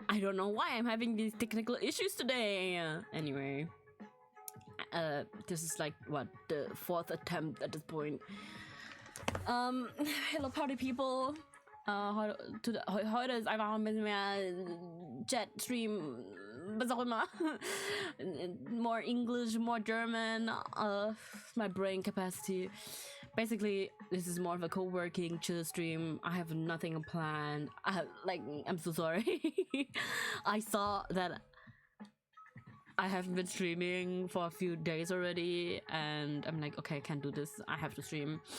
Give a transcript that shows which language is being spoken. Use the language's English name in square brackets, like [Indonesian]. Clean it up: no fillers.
[English] I don't know why I'm having these technical issues today. Anyway, this is like what, the 4th attempt at this point. Hello Party People. [German] Heute ist einfach ein bisschen mehr Chat-Stream, was auch immer. [English] More English, more German, my brain capacity. Basically, this is more of a co-working chill stream. I have nothing planned. I'm so sorry. I saw that I haven't been streaming for a few days already, and I'm like, okay, I can't do this. I have to stream.